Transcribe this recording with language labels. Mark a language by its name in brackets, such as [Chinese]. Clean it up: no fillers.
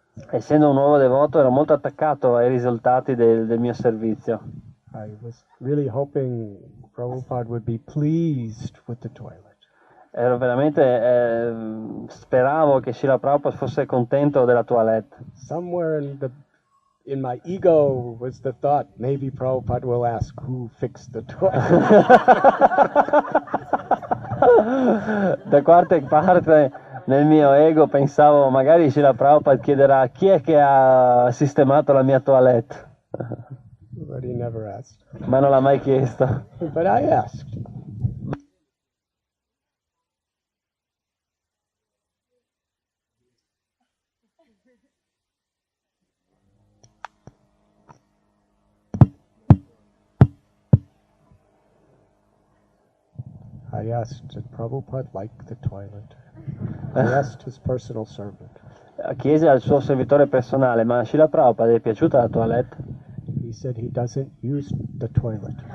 [Italian] Essendo un nuovo devoto ero molto attaccato ai risultati del mio servizio. [English] I was really hoping Prabhupada would be pleased with the toilet. [Italian] Ero veramente, speravo che Srila Prabhupada fosse contento della toilette. [English] Somewhere in my ego was the thought, maybe Prabhupada will ask who fixed the toilet. [Italian] Da qualche parte nel mio ego pensavo magari Srila Prabhupada chiederà chi è che ha sistemato la mia toilette. [English] But he never asked. [Italian] Ma non l'ha mai chiesto. [English] But I asked. I asked, did Prabhupada like the toilet? I asked his personal servant. [Italian] Chiese al suo servitore personale, ma a Srila Prabhupada è piaciuta la toilette? [English] He said he doesn't use the toilet.